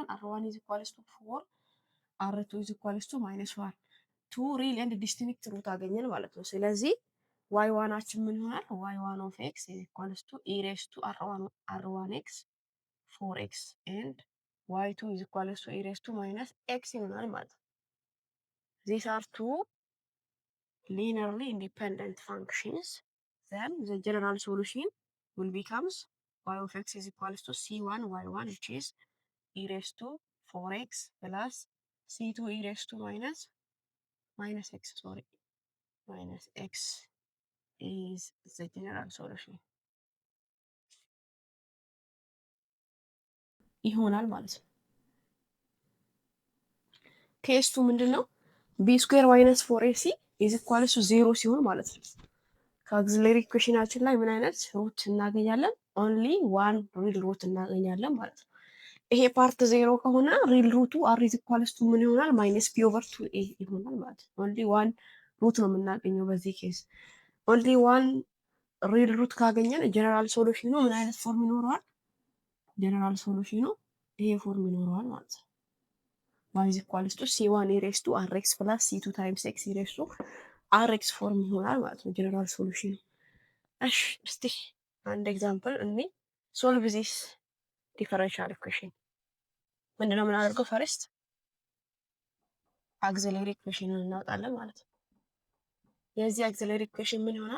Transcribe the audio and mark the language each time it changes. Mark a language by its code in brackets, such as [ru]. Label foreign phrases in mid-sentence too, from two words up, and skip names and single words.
[en] r one is equals to 4 r two is equals to minus 1 two real and distinct root [am] አገኘን ማለት ነው። ስለዚህ ዋይ ዋናችን ምን ይሆናል? [en] y one of x is equals to e raise to r one x 4x and y two is equals to e raise to minus x [am] ይሆናል ማለት ነው። [en] these are two linearly independent functions. Then the general solution will becomes y of x is equals to c1 y1 which is e raised to 4x plus c2 e raised to minus x minus x is the general solution [am] ይሆናል ማለት ነው። [en] case two [am] ምንድን ነው? [en] b square minus 4ac is equals to 0 [am] ሲሆን ማለት ነው። ከአግዚሌሪ ኢኩዌሽናችን ላይ ምን አይነት ሩት እናገኛለን? [en] only one real root [am] እናገኛለን ማለት ነው። ይሄ ፓርት 0 ከሆነ [en] real root r is equals to [am] ምን ይሆናል? [en] minus p over 2a [am] ይሆናል ማለት ነው። [en] only one root [am] ነው የምናገኘው በዚህ ኬስ። [en] only one real root ካገኘን general solution [am] ምን አይነት ፎርም ይኖረዋል? [en] general solution [am] ይሄ ፎርም ይኖረዋል ማለት ነው። [en] y is equals to c1 e raised to rx plus c2 times x e raised to rx [am] ፎርም ይሆናል ማለት ነው [en] general solution። [am] እሺ እስቲ አንድ ኤግዛምፕል እኔ [en] solve this differential equation [am] ምንድነው የምናደርገው? [en] first auxiliary equation [am] እናወጣለን ማለት ነው። የዚህ አክሲለሪ ኢኩዌሽን ምን ይሆናል?